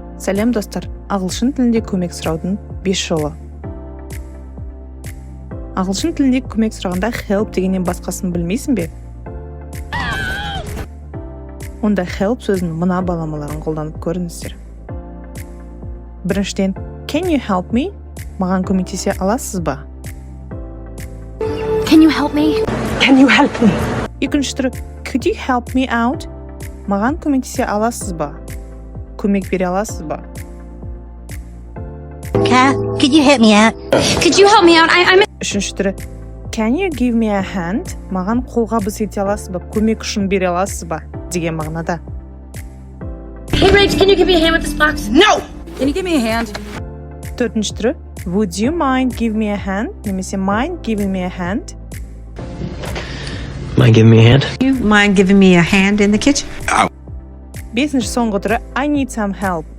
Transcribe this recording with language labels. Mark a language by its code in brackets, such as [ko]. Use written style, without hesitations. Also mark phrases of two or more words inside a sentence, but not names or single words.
[kk] Сәлем достар, ағылшын тілінде көмек сұраудың 5 жолы. Ағылшын тілінде көмек сұрағанда help дегеннен басқасын білмейсің бе? Онда help сөзінің мына баламаларын қолданып көріңіздер. Біріншіден, [en] can you help me? [kk] Маған көмектесе аласыз ба? [en] Can you help me? Can you help me? [kk] Екінші түрі, [en] could you help me out? [kk] Маған көмектесе аласыз ба? Көмек бере аласыз ба? [en] Could you help me out? Could you help me out? I'm [kk] Үшінші түрі, [en] can you give me a hand? [kk] Маған қолға біз ете аласыз ба? Көмек үшін бере аласыз ба? Деген мағынада. [en] Hey, Rach, can you give me a hand with this box? No! Can you give me a hand? [kk] Төртінші түрі, [en] would you mind give me a hand? Немесе mind giving me a hand? Mind giving me a hand? You mind giving me a hand in the kitchen? [kk] Бесінші соңғы түрі, [en] I need some help.